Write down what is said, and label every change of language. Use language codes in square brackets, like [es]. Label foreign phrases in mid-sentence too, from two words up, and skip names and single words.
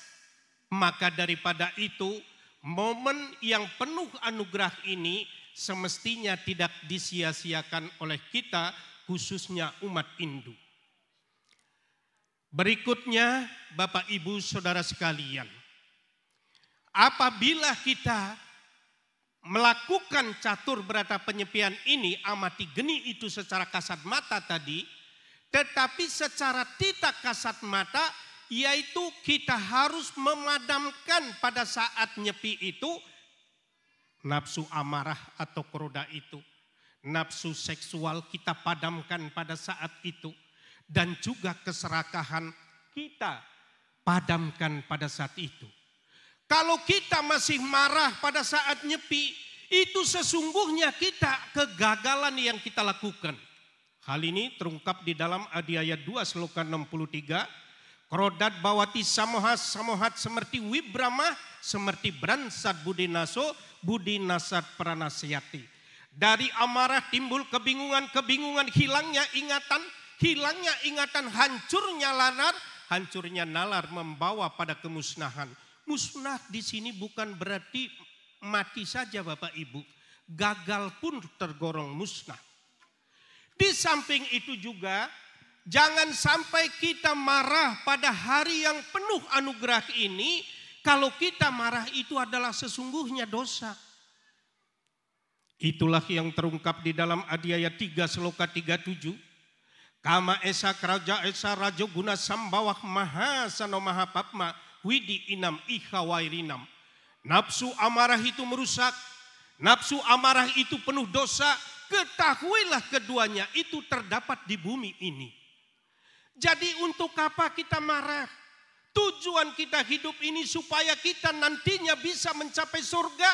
[id] Maka daripada itu, momen yang penuh anugerah ini semestinya tidak disia-siakan oleh kita, khususnya umat Hindu. Berikutnya, Bapak Ibu Saudara sekalian, apabila kita melakukan catur berata penyepian ini, amati geni itu secara kasat mata tadi, tetapi secara tidak kasat mata, yaitu kita harus memadamkan pada saat nyepi itu nafsu amarah atau keroda itu, nafsu seksual kita padamkan pada saat itu, dan juga keserakahan kita padamkan pada saat itu. Kalau kita masih marah pada saat nyepi, itu sesungguhnya kita kegagalan yang kita lakukan. Hal ini terungkap di dalam Adiaya 2 Sloka 63. [sa] क्रोदत् बवति समोहत् सेमेर्ति विब्रम, सेमेर्ति ब्रन्सत् बुदि नसत् प्रनसयति. [id] Dari amarah timbul kebingungan, hilangnya ingatan, hancurnya nalar membawa pada kemusnahan. Musnah di sini bukan berarti mati saja Bapak Ibu, gagal pun tergolong musnah. Di samping itu juga jangan sampai kita marah pada hari yang penuh anugerah ini. Kalau kita marah itu adalah sesungguhnya dosa. Itulah yang terungkap di dalam Adiaya 3 Sloka 37. [sa] कम एस क्रज एस रजो गुन सम्बवः मह सनो मह पप्म विदि इनम् इहवैरिनम्. [id] Nafsu amarah itu merusak. Nafsu amarah itu penuh dosa. Ketahuilah keduanya itu terdapat di bumi ini. Jadi untuk apa kita marah? Tujuan kita hidup ini supaya kita nantinya bisa mencapai surga.